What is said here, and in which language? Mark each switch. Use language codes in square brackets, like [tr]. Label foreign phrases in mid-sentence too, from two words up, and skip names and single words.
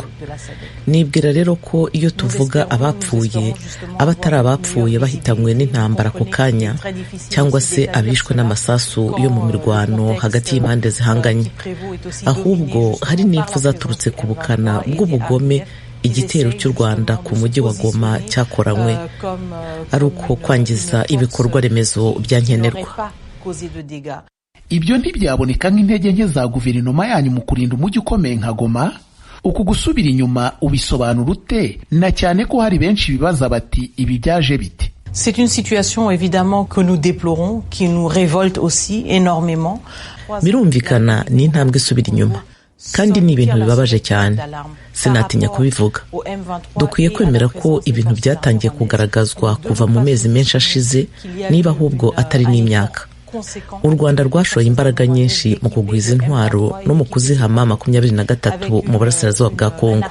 [rw] Nibwira rero ko iyo tuvuga abapfuye, abatari abapfuye bahitanywe n'intambara ako kanya, cyangwa se abishwe n'amasasu yo mu mirwano hagati y'impande zihanganye, ahubwo hari n'impfu zaturutse ku bukana bw'ubugome igitero cy'u Rwanda ku mujyi wa Goma cyakoranywe, ari uko kwangiza ibikorwa remezo bya nkenerwa. Ibyo ntibyaboneka nk'intege nke za guverinoma yanyu mu kurinda umujyi ukomeye nka Goma? Uku gusubira inyuma ubisobanura ute, na cyane ko hari benshi bibaza bati ibi byaje bite? [fr] C'est une situation évidemment que nous déplorons, qui nous révolte aussi énormément. [rw] Birumvikana ni intambwe isubira inyuma, kandi ni ibintu bibabaje cyane, sinatinya kubivuga. Dukwiye kwemera ko ibintu byatangiye kugaragazwa kuva mu mezi menshi ashize, niba ahubwo atari n'imyaka. U Rwanda rwashoye imbaraga nyinshi mu kugwiza intwaro no mu kuziha mama 23 mu burasirazuba bwa Kongo.